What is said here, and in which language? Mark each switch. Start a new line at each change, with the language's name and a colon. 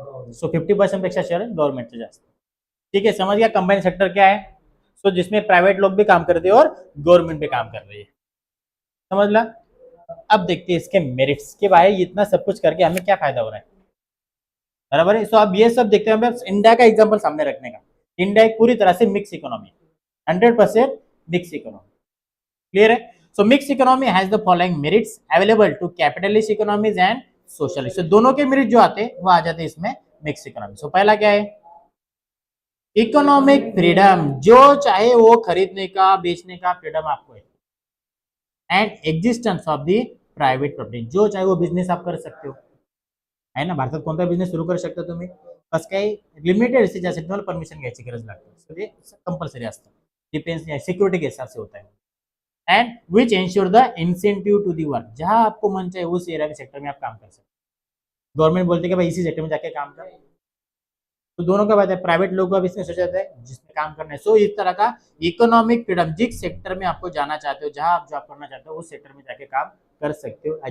Marathi: So 50% पेक्षा share गवर्नमेंटचे जास्त.
Hindi: ठीक है, समझ गया कंबाइंड सेक्टर क्या है? सो जिसमें प्राइवेट लोग भी काम करते हैं और गवर्नमेंट भी काम कर रही है. समझ ला. अब देखते हैं इसके मेरिट्स कि भाई इतना सब कुछ करके हमें क्या फायदा हो रहा है. बराबर है. सो अब ये सब देखते हैं. हमें इंडिया का एग्जांपल सामने रखने का. इंडिया एक पूरी तरह से mix economy, 100% mix economy. Clear है?
English: So mix economy has the following merits available to capitalist economies and socialist.
Hindi: दोनों के मेरिट जो आते हैं वो आ जाते हैं इसमें मिक्स इकोनॉमी. सो पहला क्या है? इकोनॉमिक फ्रीडम, जो चाहे वो खरीदने का बेचने का फ्रीडम आपको है.
English: and existence of the private property,
Hindi: जो चाहे वो बिझनेस आप कर सकते हो,
Marathi: आहे ना. भारतात कोणता बिझनेस सुरू करू शकता तुम्ही. कसं काही लिमिटेड असते ज्यासाठी तुम्हाला परमिशन घ्यायची गरज लागते. ते कंपल्सरी असतं.
Hindi: डिपेंड्स सिक्योरिटी के हिसाब से होता है.
English: and which ensure the incentive to the work,
Hindi: जहां आपको मन चाहे उस एरिया के सेक्टर में आप काम कर सकते. गवर्नमेंट बोलते कि भाई इसी सेक्टर में जाके काम कर. तो दोनों का बात है. प्राइवेट लोग का बिजनेस हो जाता है जिसमें काम करना है. सो इस तरह का इकोनॉमिक फ्रीडम, जिस सेक्टर में आपको जाना चाहते हो, जहां आप जॉब करना चाहते हो, उस सेक्टर में जाके काम कर सकते हो.